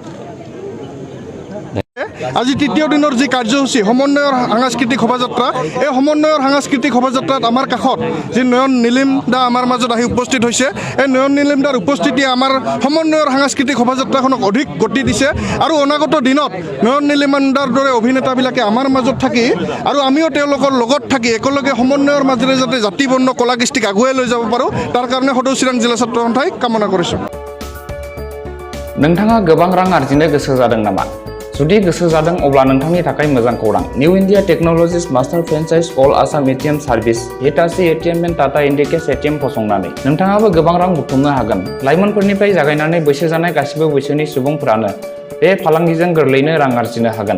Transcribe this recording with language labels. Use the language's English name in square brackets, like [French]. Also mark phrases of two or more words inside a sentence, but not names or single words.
[Assamese] আজি তৃতীয় দিনৰ যি কাৰ্যসূচী সমন্বয়ৰ সাংস্কৃতিক শোভাযাত্ৰা, এই সমন্বয়ৰ সাংস্কৃতিক শোভাযাত্ৰাত আমাৰ কাষত যি নয়ন নীলিম দা আমাৰ মাজত আহি উপস্থিত হৈছে, এই নয়ন নীলিম দাৰ উপস্থিতিয়ে আমাৰ সমন্বয়ৰ সাংস্কৃতিক শোভাযাত্ৰাখনক অধিক গতি দিছে। আৰু অনাগত দিনত নয়ন নীলিম দাৰ দৰে অভিনেতাবিলাকে আমাৰ মাজত থাকি আৰু আমিও তেওঁলোকৰ লগত থাকি একেলগে সমন্বয়ৰ মাজেৰে যাতে জাতি বৰ্ণ কলা কৃষ্টিক আগুৱাই লৈ যাব পাৰোঁ, তাৰ কাৰণে সদৌ চিৰাং জিলা ছাত্ৰ সন্থাই কামনা কৰিছোঁ। [Bodo] नोंथाङा गोबां रां आर्जिनो गोसो जादों नामा? जुदि गोसो जादों अब्ला नोंथांनि थाखाय मोजां खौरां। निउ इन्डिया टेक्न'लजिज [English] master franchise all Assam ATM service Hitachi ATM and Tata Indicash ATM [Bodo] फसंनानै नोंथाङाबो गोबां रां बुथुमनो हागोन। लाइमोनफोरनिफ्राय जागायनानै बैसो जानाय गासिबो बैसोनि सुबुंफोरानो बे फालांगिजों गोरलैनो रां आर्जिनो हागोन।